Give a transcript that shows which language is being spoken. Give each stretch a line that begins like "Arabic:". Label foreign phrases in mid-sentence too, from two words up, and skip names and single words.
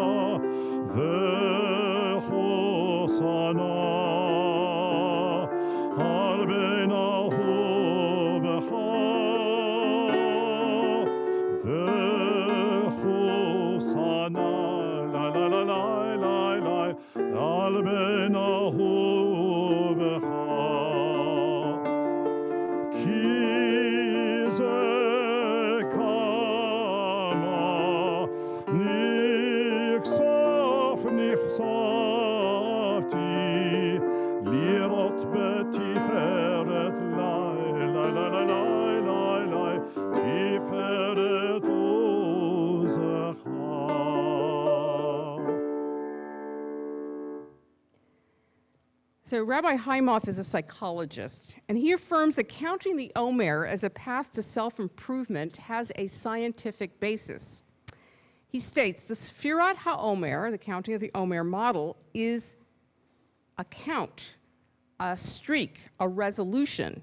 Hebrew: וחוסה על בן אהובך, וחוסה לה לה לה לה לה לה על בן אהובך. כי זה כמה נכספתי לראות בתפארת לאי לאי לאי לאי לאי לאי לאי תפארת עוזך.
English: So Rabbi Haimoff is a psychologist, and he affirms that counting the Omer as a path to self-improvement has a scientific basis. He states the
Hebrew: ספירת העומר,
English: the counting of the Omer model, is a count, a streak, a resolution.